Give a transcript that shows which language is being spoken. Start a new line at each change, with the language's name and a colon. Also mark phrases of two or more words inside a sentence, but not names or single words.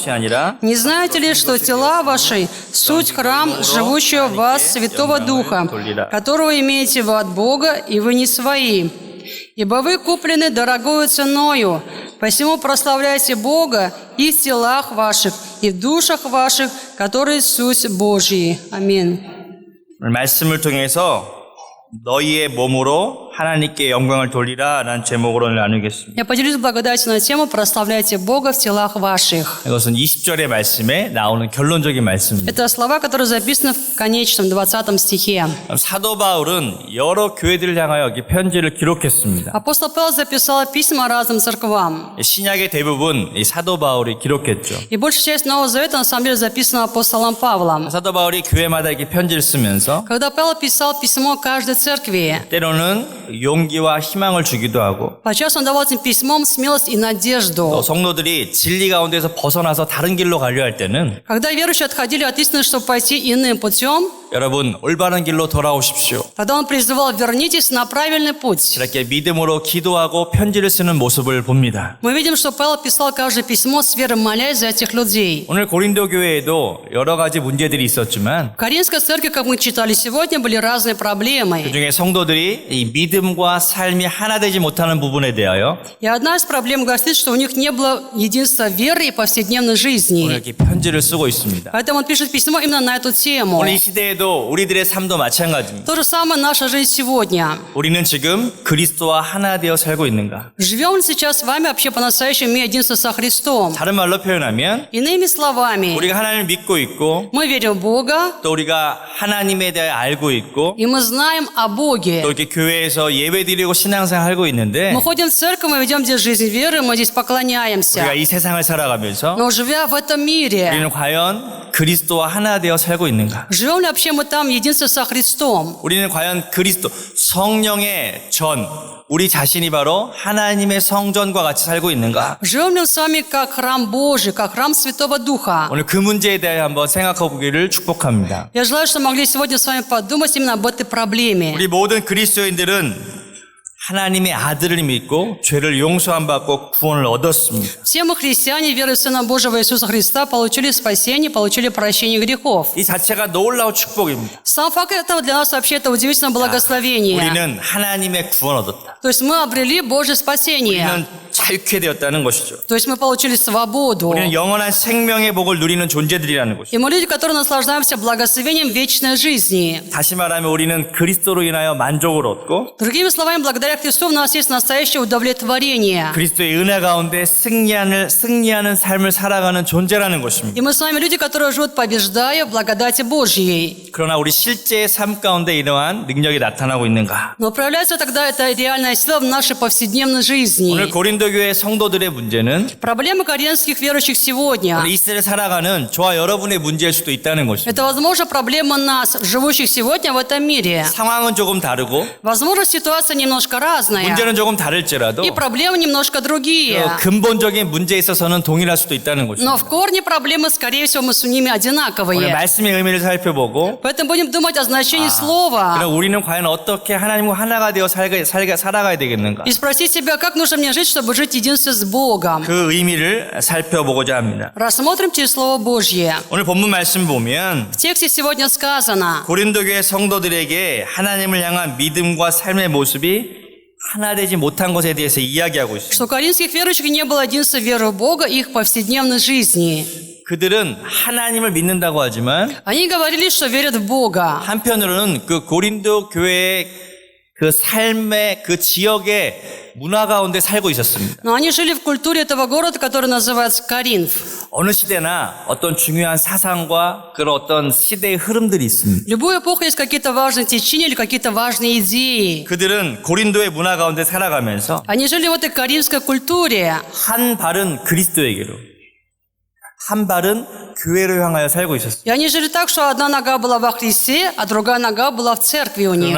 Russian: Не знаете ли, что тела ваши – суть храм живущего в вас Святого Духа, которого имеете вы от Бога, и вы не свои? Ибо вы куплены дорогою ценою, посему прославляйте Бога и в телах ваших, и в душах ваших, которые суть Божьи. Аминь.
Korean: 말씀을 통해서 너희의 몸으로 하나님께 영광을 돌리라 라는 제목으로 오늘 나누겠습니다.
Russian: Я поделюсь благодатью на тему «Прославляйте Бога в телах ваших».
Korean: 이것은 20절의 말씀에 나오는 결론적인 말씀입니다.
Russian: Это слова, которые записаны в конечном 20 стихе.
Korean: 사도 바울은 여러 교회들을 향하여 이 편지를 기록했습니다.
Russian: Апостол Павел записал письма разным церквам.
Korean: 신약의 대부분 이 사도 바울이 기록했죠.
Russian: И большая часть Нового Завета на самом деле записана апостолом Павлом.
Korean: 사도 바울이 교회마다 이렇게 편지를 쓰면서
Russian: Когда Павел писал письмо каждой церкви,
Korean: 때로는 용기와 희망을 주기도 하고
Russian: подчас он давал этим письмом смелость и
Korean: 또
Russian: надежду.
Korean: 성도들이 진리 가운데서 벗어나서 다른 길로 가려 할 때는
Russian: Когда верующие отходили от истины, чтобы пойти иным путем,
Korean: 여러분 올바른 길로 돌아오십시오.
Russian: тогда он призывал: вернитесь на правильный путь.
Korean: 이렇게 믿음으로 기도하고 편지를 쓰는 모습을 봅니다.
Russian: Мы видим, что Павел писал каждое письмо с верой, молясь за этих людей.
Korean: 오늘 고린도 교회에도 여러 가지 문제들이 있었지만
Russian: В Коринфской церкви, как мы читали сегодня, были разные проблемы.
Korean: 그중에 성도들이 이 믿음과 삶이 하나 되지 못하는 부분에 대하여
Russian: И одна из проблем гласит, что у них не было единства веры и повседневной
Korean: 오늘
Russian: жизни.
Korean: 이렇게 편지를 쓰고 있습니다.
Russian: Поэтому он пишет письмо именно на эту тему.
Korean: 오늘 이 시대에도 우리들의 삶도 마찬가지입니다.
Russian: То же самое наша жизнь сегодня.
Korean: 우리는 지금 그리스도와 하나 되어 살고 있는가?
Russian: Живем ли сейчас с вами вообще по-настоящему имея единство со Христом?
Korean: 다른 말로 표현하면
Russian: Иными словами,
Korean: 우리가 하나님을 믿고 있고
Russian: мы верим в Бога,
Korean: 또 우리가 하나님에 대해 알고 있고
Russian: и мы знаем о Боге.
Korean: 또 이렇게 교회에서 예배드리고 신앙생활 하고 있는데
Russian: Мы ходим в церковь, мы ведем здесь жизнь веры, мы здесь поклоняемся.
Korean: 우리가 이 세상을 살아가면서
Russian: Но живя в этом мире,
Korean: 우리는 과연 그리스도와 하나 되어 살고 있는가?
Russian: живем ли вообще мы там в единстве со Христом?
Korean: 우리는 과연 그리스도 성령의 전 우리 자신이 바로 하나님의 성전과 같이 살고 있는가?
Russian: Живем ли мы с вами как храм Божий, как храм Святого Духа?
Korean: 오늘 그 문제에 대해 한번 생각해 보기를 축복합니다.
Russian: Я желаю, что могли сегодня с вами подумать именно об этой проблеме.
Korean: 우리 모든 그리스도인들은 하나님의 아들을 믿고 죄를 용서함 받고 구원을 얻었습니다.
Russian: Все мы христиане, веруя в Сына Божьего Иисуса Христа, получили спасение, получили прощение грехов.
Korean: 이 자체가 놀라운 축복입니다.
Russian: Сам факт этого для нас вообще это удивительное благословение.
Korean: 우리는 하나님의 구원 얻었다.
Russian: То есть мы обрели Божье спасение.
Korean: 우리는 자유케 되었다는 것이죠.
Russian: То есть мы получили свободу.
Korean: 우리는 영원한 생명의 복을 누리는 존재들이라는 것이죠.
Russian: И мы люди, которые наслаждаемся благословением вечной жизни.
Korean: 다시 말하면 우리는 그리스도로 인하여 만족을 얻고
Russian: Другими словами, благодаря Христу у нас есть настоящее удовлетворение.
Korean: 그리스도의 은혜 가운데 승리하는 삶을 살아가는 존재라는 것입니다.
Russian: И мы с вами люди, которые живут, побеждая в благодати Божьей.
Korean: 그러나 우리 실제의 삶 가운데 이러한 능력이 나타나고 있는가?
Russian: Но проявляется тогда эта реальная сила в нашей повседневной жизни.
Korean: 오늘 고린도 교회 성도들의 문제는
Russian: Проблемы коринфских верующих сегодня.
Korean: 이 시대를 살아가는 저와 여러분의 문제일 수도 있다는 것입니다.
Russian: Это, возможно, проблема нас, живущих сегодня в этом мире.
Korean: 상황은 조금 다르고
Russian: Возможно, ситуация немножко разная.
Korean: 문제는 조금 다를지라도
Russian: И проблемы немножко другие.
Korean: 근본적인 문제에 있어서는 동일할 수도 있다는 것입니다.
Russian: Но в корне проблемы, скорее всего, мы с ними
Korean: 오늘
Russian: одинаковые.
Korean: 말씀의 의미를 살펴보고
Russian: Поэтому будем думать о значении слова.
Korean: 그럼 우리는 과연 어떻게 하나님과 하나가 되어 살아가야 되겠는가?
Russian: И спросить себя, как нужно мне жить, чтобы жить единственно с Богом.
Korean: 그 의미를 살펴보고자 합니다.
Russian: Рассмотрим через Слово Божье.
Korean: 오늘 본문 말씀 보면
Russian: В тексте сегодня сказано,
Korean: 고린도 교회 성도들에게 하나님을 향한 믿음과 삶의 모습이 하나 되지 못한 것에 대해서 이야기하고 있습니다.
Russian: что у коринфских верующих не было единства веры в Бога и их повседневной жизни.
Korean: 그들은 하나님을 믿는다고 하지만
Russian: Они говорили, что верят в Бога.
Korean: 한편으로는 그 고린도 교회의 그 삶의 그 지역의 문화 가운데 살고 있었습니다.
Russian: Но они жили в культуре этого города, который называется Коринф.
Korean: 어느 시대나 어떤 중요한 사상과 그런 어떤 시대의 흐름들이 있습니다.
Russian: В любую эпоху есть какие-то важные течения или какие-то важные идеи.
Korean: 그들은 고린도의 문화 가운데 살아가면서
Russian: Они жили в этой коринфской культуре.
Korean: 한 발은 그리스도에게로 한 발은 교회로 향하여 살고 있었습니다.
Russian: И они жили так, что одна нога была во Христе, а другая нога была в церкви у них.